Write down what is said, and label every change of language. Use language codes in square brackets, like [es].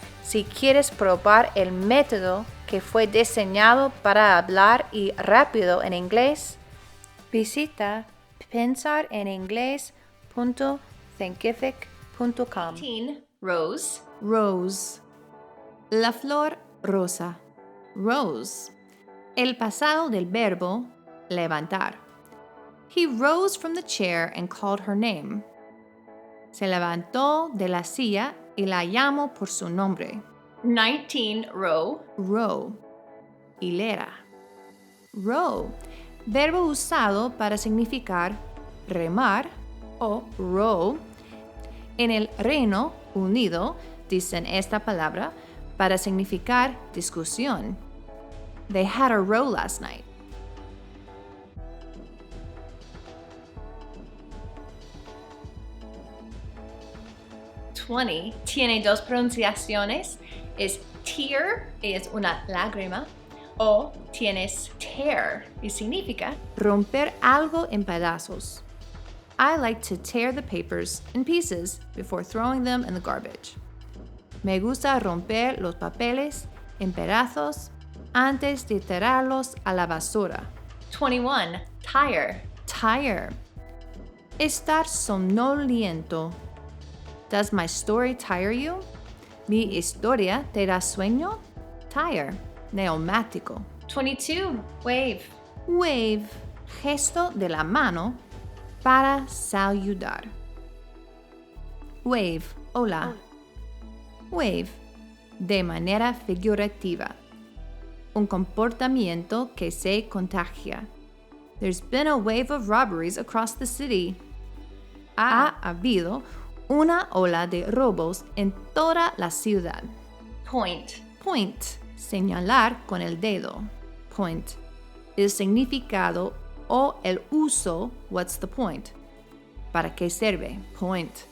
[es] Si quieres probar el método que fue diseñado para hablar y rápido en inglés, visita pensareningles.thinkific.com. 18. Rose. Rose. La flor rosa. Rose. El pasado del verbo levantar. [en] He rose from the chair and called her name. [es] Se levantó de la silla y la llamó por su nombre. 19. Row. Row. Hilera. Row. Verbo usado para significar remar o row. En el Reino Unido dicen esta palabra para significar discusión. [en] They had a row last night. [es] Tiene 2 pronunciaciones. Es tear, es una lágrima, o tienes tear, y significa Romper algo en pedazos. [en] I like to tear the papers in pieces before throwing them in the garbage. [es] Me gusta romper los papeles en pedazos antes de tirarlos a la basura. 21. Tire. Tire. Estar somnoliento. [en] Does my story tire you? [es] ¿Mi historia te da sueño? Tire. Neumático. 22. Wave. Wave. Gesto de la mano para saludar. Wave. Hola. Wave. De manera figurativa. Un comportamiento que se contagia. [en] There's been a wave of robberies across the city. [es] Ha habido una ola de robos en toda la ciudad. [en] Point. [es] Point. Señalar con el dedo. Point. El significado o el uso. [en] What's the point? [es] ¿Para qué sirve? Point.